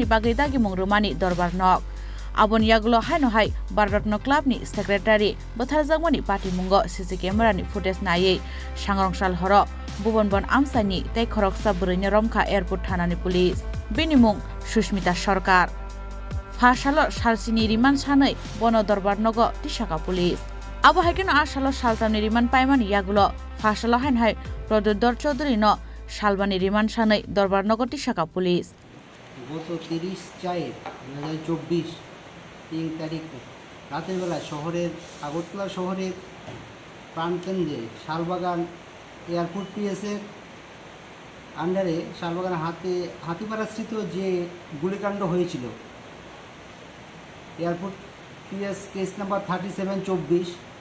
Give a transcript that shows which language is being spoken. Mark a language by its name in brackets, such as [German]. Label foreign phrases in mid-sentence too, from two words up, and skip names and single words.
[Kok Borok] बागै दागि मुंरुमानि दरबार नग आबन यागुलो हाय भारतरत्न क्लाबनि सेक्रेटारि बुथारजांमानि पार्टी मुंगो [English] CC camera-ni footage [Kok Borok] नायै सांग्रंसाल हर भुबनबन आमसानि तै खरकसा बुरैनि रमखा एयारपोर्ट थानानि पुलिस बेनि मुं सुस्मिता सरकार फासाल सालसिनि रिमान्ड सानै बन दरबार नग तिशाखा पुलिस आबो हायकेन आसाल सालथामनि रिमान्ड पाइमानि यागुलो फासाल हाय प्रद्युत्तर चौधुरी न सालबानि रिमान्ड सानै दरबार नग तिशाखा पुलिस [Bangla] গত 30/4/2024 3 তারিখে রাতের বেলা শহরের আগরতলা শহরের প্রাণকেন্দ্রে শালবাগান [English] airport PS-er under-e [Bangla] শালবাগান হাতিপাড়াস্থিত যে গুলিকাণ্ড হয়েছিল [English] airport PS case number [Bangla] 3724